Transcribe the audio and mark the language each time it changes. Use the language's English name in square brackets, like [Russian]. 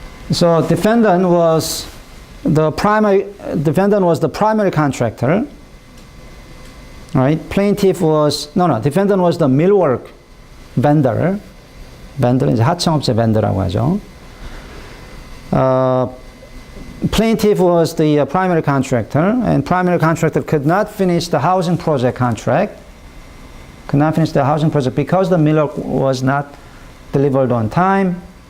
[English] So defendant was the primary contractor, right? Defendant was the millwork vendor. [Korean] vendor 이제 하청업체 vendor라고 하죠. [English] Plaintiff was the primary contractor, and primary contractor could not finish the housing project contract. could not finish the housing project because the millwork was not delivered on time.